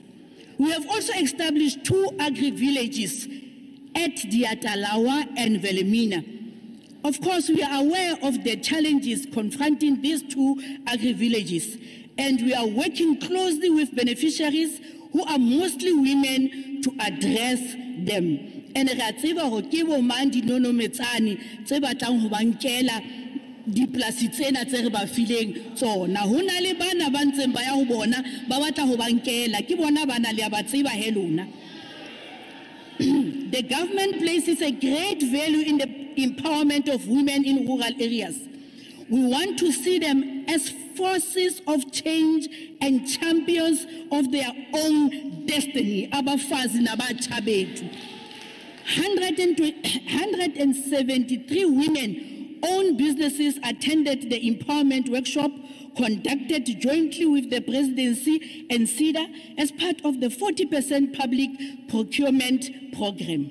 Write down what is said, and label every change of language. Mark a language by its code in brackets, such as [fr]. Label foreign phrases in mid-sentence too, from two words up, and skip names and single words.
[en] We have also established 2 agri-villages at Diatalawa and Velemina. Of course, we are aware of the challenges confronting these 2 agri-villages, and we are working closely with beneficiaries who are mostly women to address them. [st] And dipolasi tsena tse re ba fileng tsona ho na le bana ba ntseng ba ya ho bona ba batla ho bankela ke bona bana le ba tseba he lona. [en] The government places a great value in the empowerment of women in rural areas. We want to see them as forces of change and champions of their own destiny. [zu] Abafazi nabatsha bethu. [en] 173 women owned businesses attended the empowerment workshop conducted jointly with the presidency and SEDA as part of the 40% public procurement program.